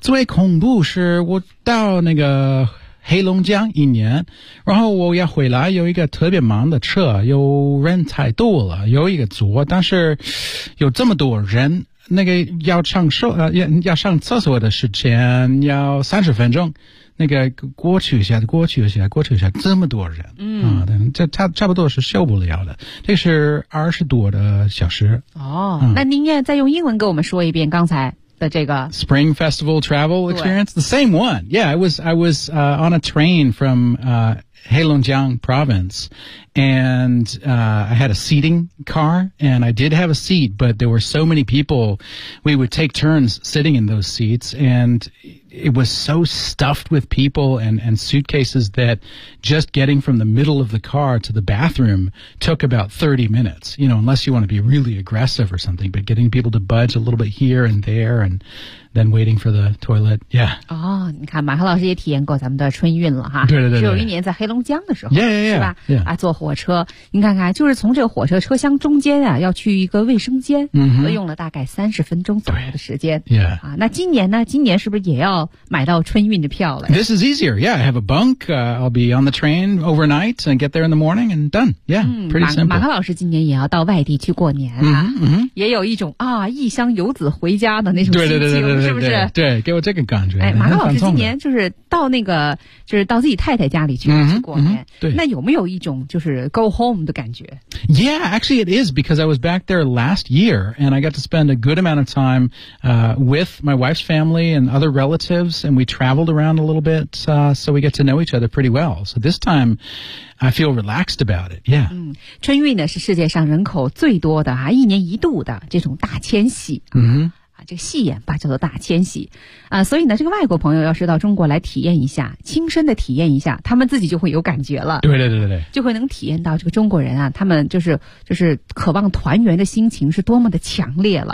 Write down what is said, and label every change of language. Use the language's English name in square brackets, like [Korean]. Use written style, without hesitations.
[Chinese] 最恐怖是我到那个黑龙江一年，然后我要回来，有一个特别忙的车，有人太多了，有一个组，但是有这么多人，那个要上厕要上厕所的时间要30分钟，那个过去一下，过去一下，过去一下，这么多人，这差不多是受不了的，这是20多小时。哦，那您也再用英文给我们说一遍刚才。 [English] Spring Festival travel experience? The same one. Yeah, I was on a train from Heilongjiang province, and I had a seating car, and I did have a seat, but there were so many people, we would take turns sitting in those seats, and it was so stuffed with people and suitcases that just getting from the middle of the car to the bathroom took about 30 minutes, you know, unless you want to be really aggressive or something, but getting people to budge a little bit here and there and then waiting for the toilet, yeah. [Chinese] 哦，你看马克老师也体验过咱们的春运了哈。对对对。只有一年在黑龙江的时候。 [English] Yeah. [Chinese] 是吧？坐火车，你看看，就是从这个火车车厢中间啊，要去一个卫生间，用了大概30分钟左右的时间。 [English] Yeah. [Chinese] 那今年呢？今年是不是也要买到春运的票了？ [English] This is easier. Yeah, I have a bunk. I'll be on the train overnight and get there in the morning and done. Yeah, pretty simple. [Chinese] 马克老师今年也要到外地去过年啊，也有一种啊异乡游子回家的那种心情。对，是不是？对，给我这个感觉。哎，马克老师今年就是到那个，就是到自己太太家里去过年。对，那有没有一种就是 [English] go home [Chinese] 的感觉 [English] ？Yeah, actually, it is because I was back there last year, and I got to spend a good amount of time with my wife's family and other relatives, and we traveled around a little bit, so we get to know each other pretty well. So this time, I feel relaxed about it. Yeah. [Chinese] 春运呢是世界上人口最多的啊，一年一度的这种大迁徙。嗯哼。这个戏言吧，叫做大迁徙啊。所以呢，这个外国朋友要是到中国来体验一下，亲身的体验一下，他们自己就会有感觉了。对对对对，就会能体验到这个中国人啊，他们就是渴望团圆的心情是多么的强烈了。